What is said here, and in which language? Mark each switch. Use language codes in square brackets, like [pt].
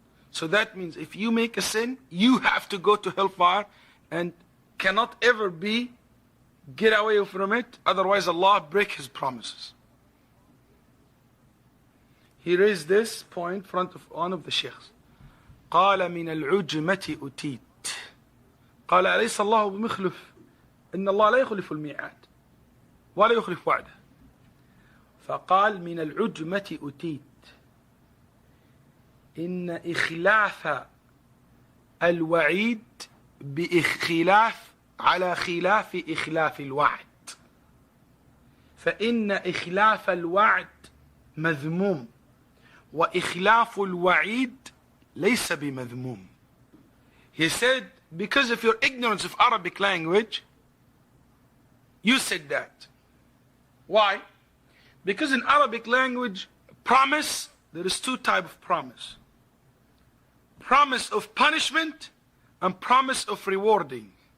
[en] So that means if you make a sin, you have to go to hellfire and cannot ever get away from it. Otherwise Allah break his promises. He raised this point in front of one of the sheikhs. [ar] قال من العجمة أتيت. قال أليس الله بمخلف إن الله لا يخلف الميعاد ولا يخلف وعده. فقال من العجمة أتيت إن إخلاف الوعيد بإخلاف على خلاف إخلاف الوعد. فإن إخلاف الوعد مذموم وإخلاف الوعيد ليس بمذموم. [en] He said, because of your ignorance of Arabic language, you said that. Why? Because in Arabic language, promise, there is two types of promise. Promise of punishment and promise of rewarding.